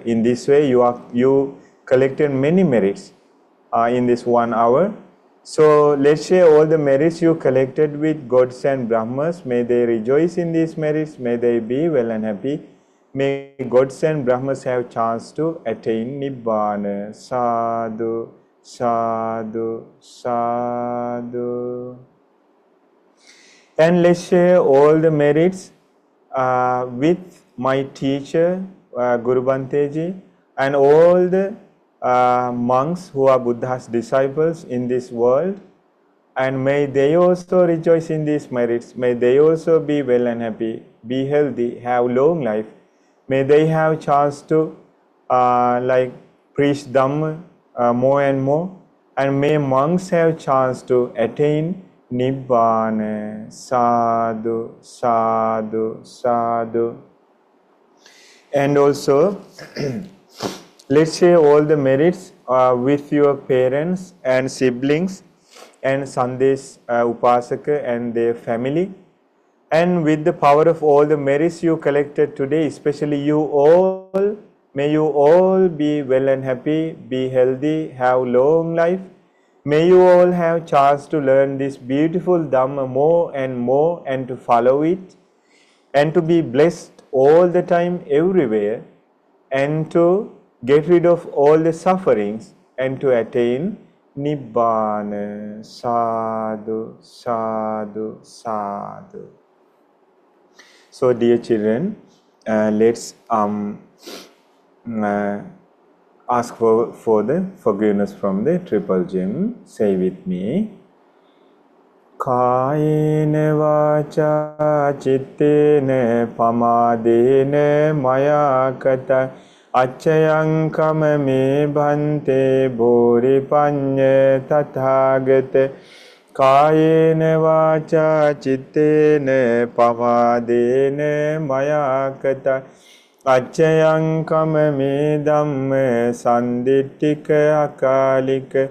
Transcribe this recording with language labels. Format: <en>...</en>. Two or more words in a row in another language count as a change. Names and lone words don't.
<en>In this way, you collected many merits in this 1 hour. So let's share all the merits you collected with gods and Brahmas. May they rejoice in these merits. May they be well and happy. May gods and Brahmas have chance to attain Nibbana.</en> <pi>Sadhu, sadhu, sadhu.</pi> <en>And let's share all the merits with my teacher, Guru Bhante Ji, and all the monks who are Buddha's disciples in this world, and may they also rejoice in these merits. May they also be well and happy, be healthy, have long life. May they have chance to preach Dhamma more and more, and may monks have chance to attain Nibbana.</en> <pi>Sadhu, sadhu, sadhu.</pi> <en>And also, let's share all the merits with your parents and siblings and Sandesh Upasaka and their family. And with the power of all the merits you collected today, especially you all, may you all be well and happy, be healthy, have long life. May you all have chance to learn this beautiful Dhamma more and to follow it, and to be blessed all the time everywhere, and to get rid of all the sufferings and to attain Nibbana.</en> <pi>Sadhu, sadhu, sadhu.</pi> <en>So dear children, let's ask for the forgiveness from the triple gem. Say with me.</en> <pi>Kayena vacha chittena pamadena maya kata acchayang kamame bhante bhori panya tathagata. Kayena vacha chittena pamadena maya kata acchayang kamame dhamme sandittika akalika.</pi>